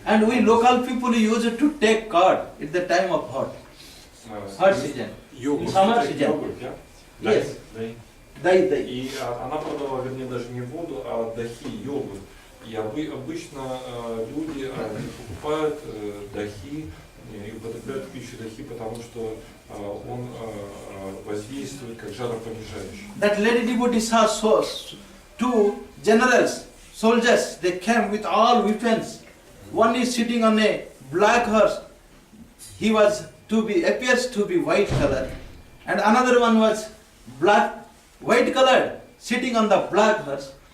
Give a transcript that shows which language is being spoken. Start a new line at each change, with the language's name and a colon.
English: And we local people used to take curd at the time of hot season. Summer season.
Russian: Йогурт, да?
English: Yes. Дай. Дай.
Russian: И она продавала, вернее, даже не воду, а дахи, йогурт. И обычно люди покупают дахи и употребляют в пищу дахи, потому что он воздействует как жаропонижающий.
English: That lady devotee saw two generals, soldiers, they came with all weapons. One is sitting on a black horse. He appears to be white color. And another one was white colored, sitting on the black horse.